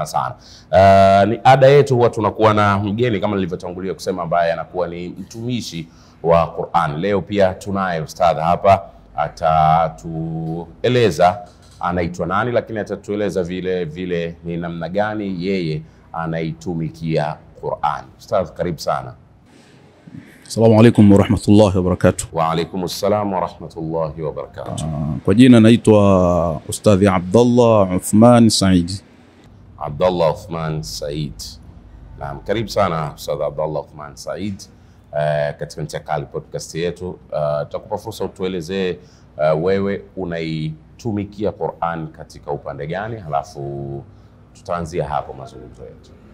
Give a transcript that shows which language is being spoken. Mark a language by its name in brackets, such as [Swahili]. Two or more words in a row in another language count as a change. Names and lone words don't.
[Swahili] Ni ada yetu huwa tunakuwa na mgeni kama nilivyotangulia kusema, ambaye anakuwa ni mtumishi wa Qur'an. Leo pia tunaye ustadh hapa, atatueleza anaitwa nani, lakini atatueleza vile ni namna gani yeye anaitumikia Qur'an. Ustadh, karibu sana. [Arabic] السلام عليكم ورحمة الله وبركاته. وعليكم السلام ورحمة الله وبركاته. [Swahili] Kwa jina naitwa Ustadhi Abdallah Uthman Said. Abdallah Uthman Said. Naam, karibu sana Ustadh Abdallah Uthman Said katika Ncha Kali podcast yetu. Tutakupa fursa utuelezee wewe unaitumikia Qur'an katika upande gani, halafu tutaanzia hapo mazungumzo yetu.